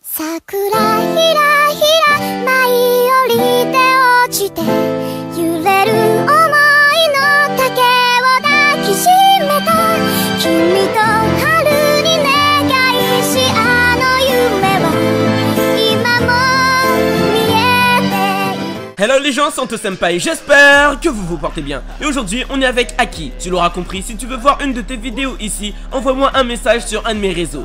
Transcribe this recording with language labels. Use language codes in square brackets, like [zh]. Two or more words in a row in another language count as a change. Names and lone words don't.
[ja] 桜ひらひら舞い降りて落ちて揺れる想いの竹を抱きしめた君と春に願いしあの夢は今も見えている。 [fr] Hello les gens, c'est Anto Senpai, j'espère que vous vous portez bien. Et aujourd'hui on est avec Aki, tu l'auras compris, si tu veux voir une de tes vidéos ici, envoie-moi un message sur un de mes réseaux.